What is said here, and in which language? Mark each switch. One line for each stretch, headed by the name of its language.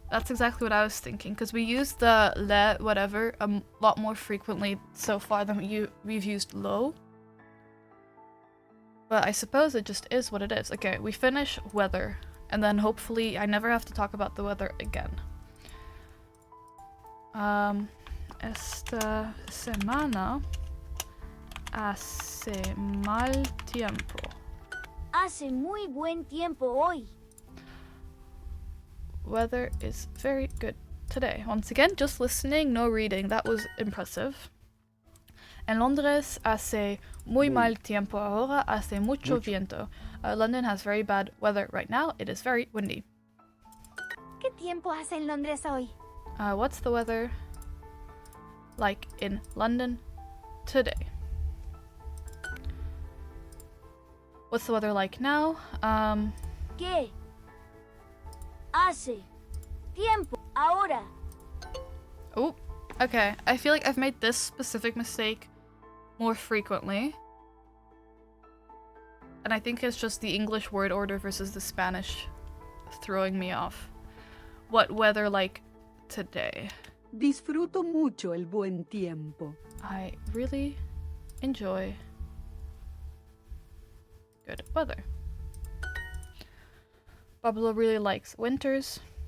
English: That's exactly what I was thinking, because we use the le whatever a lot more frequently so far than we've used lo. But I suppose it just is what it is. Okay, we finish weather, and then hopefully I never have to talk about the weather again.
Spanish: Esta semana hace mal tiempo. Hace muy buen tiempo hoy.
English: Weather is very good today. Once again, just listening, no reading. That was impressive.
Spanish: En Londres hace muy mal tiempo ahora, hace mucho viento.
English: London has very bad weather right now. It is very windy.
Spanish: ¿Qué tiempo hace en Londres hoy?
English: What's the weather like in London today? What's the weather like now?
Spanish: ¿Qué hace tiempo ahora?
English: Oh, okay. I feel like I've made this specific mistake more frequently. And I think it's just the English word order versus the Spanish throwing me off. What weather like today?
Spanish: Disfruto mucho el buen tiempo.
English: I really enjoy good weather. Pablo really likes winters.